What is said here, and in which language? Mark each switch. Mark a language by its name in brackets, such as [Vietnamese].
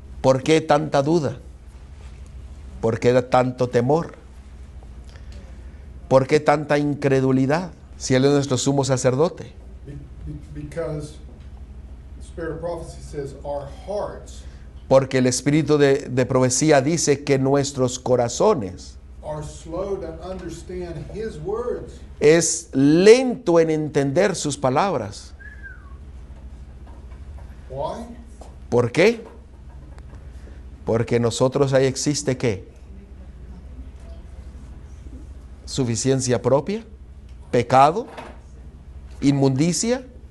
[Spanish] ¿Por qué tanta duda? ¿Por qué tanto temor? ¿Por qué tanta incredulidad si Él es nuestro sumo sacerdote? [English] Because the Spirit of prophecy says our hearts [Spanish] Porque el espíritu de profecía dice que nuestros corazones [English] are slow to understand His words. [Spanish] es lento en entender sus palabras. [English] Why? [Spanish] ¿Por qué? Porque en nosotros ahí existe ¿qué? Suficiencia propia, pecado, inmundicia.